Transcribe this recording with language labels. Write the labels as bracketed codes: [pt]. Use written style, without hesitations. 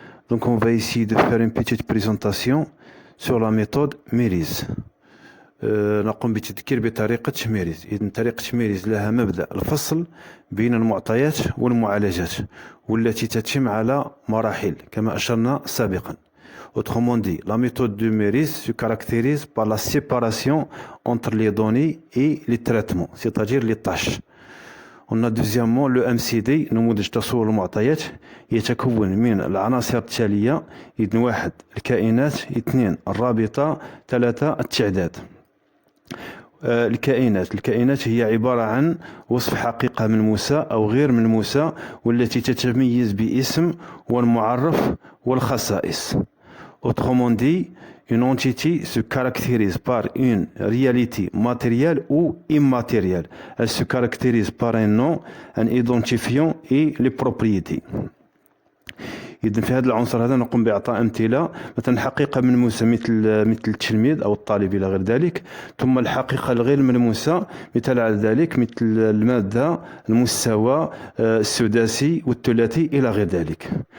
[fr] Donc on va essayer de faire une petite présentation sur la méthode ميريز. [ar] نقوم بتذكير بطريقة ميريز. إذن طريقة ميريز لها مبدأ الفصل بين المعطيات والمعالجات والتي تتم على مراحل كما أشرنا سابقا. [fr] Autrement dit, la méthode de Méris se caractérise par la séparation entre les données et les traitements, c'est-à-dire les tâches. On a deuxièmement le MCD [ar] نموذج تصور المعطيات يتكون من العناصر التالية: إذن واحد الكائنات، اثنين الرابطة، ثلاثة التعداد. الكائنات هي عبارة عن وصف حقيقة ملموسة أو غير ملموسة والتي تتميز باسم والمعرف والخصائص. [fr] Autrement dit, une entité se caractérise par une réalité matérielle ou immatérielle. Elle se caractérise par un nom, un identifiant et les propriétés. [ar] إذن في هذا العنصر هذا نقوم بإعطاء أمثلة، مثلا حقيقة ملموسة مثل التلميذ أو الطالب إلى غير ذلك، ثم الحقيقة الغير ملموسة مثل على ذلك مثل المادة، المستوى، السداسي والثلاثي إلى غير ذلك.